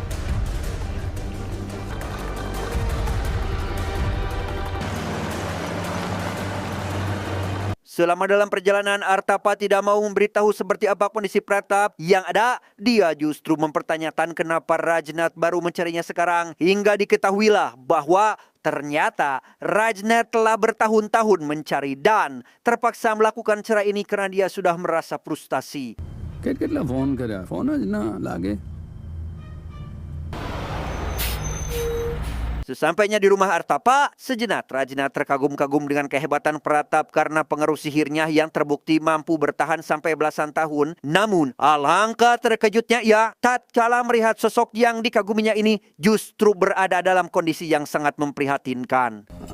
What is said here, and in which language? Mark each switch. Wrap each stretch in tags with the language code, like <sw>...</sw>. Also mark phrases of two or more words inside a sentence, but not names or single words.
<id>Selama dalam perjalanan, Artapa tidak mau memberitahu seperti apa kondisi Pratap. Yang ada, dia justru mempertanyakan kenapa Rajnath baru mencarinya sekarang. Hingga diketahuilah bahwa ternyata Rajnath telah bertahun-tahun mencari dan terpaksa melakukan cara ini karena dia sudah merasa frustasi.</id> <gu>કેટલા ફોન કર્યા ફોન જ ના લાગે.</gu> <id>Sesampainya di rumah Artapa, sejenak Rajnath terkagum-kagum dengan kehebatan Pratap karena pengaruh sihirnya yang terbukti mampu bertahan sampai belasan tahun. Namun, alangkah terkejutnya ia tatkala melihat sosok yang dikaguminya ini justru berada dalam kondisi yang sangat memprihatinkan.</id>